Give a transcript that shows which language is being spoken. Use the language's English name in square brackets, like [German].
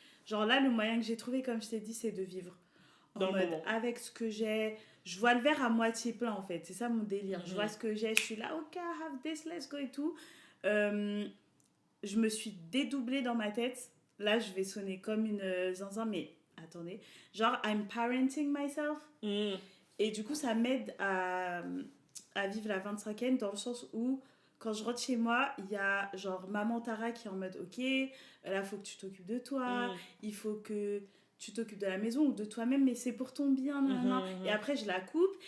[French] Genre là, le moyen que j'ai trouvé, comme je t'ai dit, c'est de vivre en Dans le mode moment. avec ce que j'ai. Je vois le verre à moitié plein, en fait. C'est ça mon délire. Je vois ce que j'ai, je suis là, ok, [English] I have this, let's go [French] et tout. Je me suis dédoublée dans ma tête. Là, je vais sonner comme une zinzin, mais attendez. [English] Genre, I'm parenting myself. [French] Et du coup, ça m'aide à vivre la 25e dans le sens où, quand je rentre chez moi, il y a genre maman Tara qui est en mode ok, là, il faut que tu t'occupes de toi, il faut que tu t'occupes de la maison ou de toi-même, mais c'est pour ton bien. Et après, je la coupe.